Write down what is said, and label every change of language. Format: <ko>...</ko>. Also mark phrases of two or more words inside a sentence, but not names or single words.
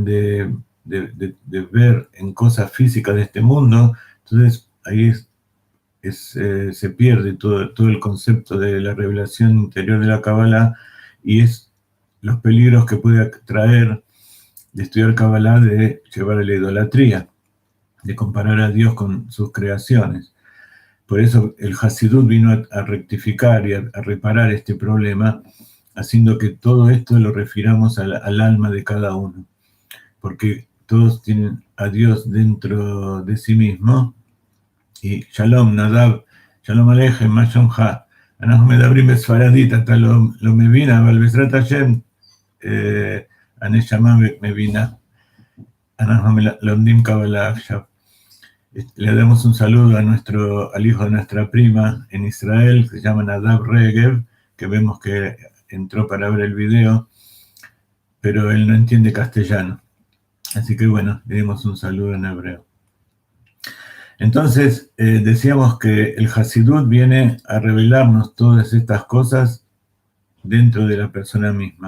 <es>de ver en cosas físicas de este mundo, entonces ahí se pierde todo el concepto de la revelación interior de la Kabbalah, y es los peligros que puede traer de estudiar Kabbalah, de llevar a la idolatría, de comparar a Dios con sus creaciones. Por eso el Hasidut vino a rectificar y a reparar este problema, haciendo que todo esto lo refiramos al alma de cada uno, porque todos tienen a Dios dentro de sí mismo.</es> <he>Y שלום, נדב, שלום עליכם, מה שלומך? אנחנו מדברים בספרדית, אתה לא מבין, אבל בעזרת השם, הנשמה מבינה. אנחנו לומדים קבלה עכשיו.</he> <es>Le damos un saludo al hijo de nuestra prima en Israel, que se llama Nadav Regev, que vemos que entró para ver el video, pero él no entiende castellano. Así que bueno, le dimos un saludo en hebreo. Entonces, decíamos que el Hasidut viene a revelarnos todas estas cosas dentro de la persona misma.</es>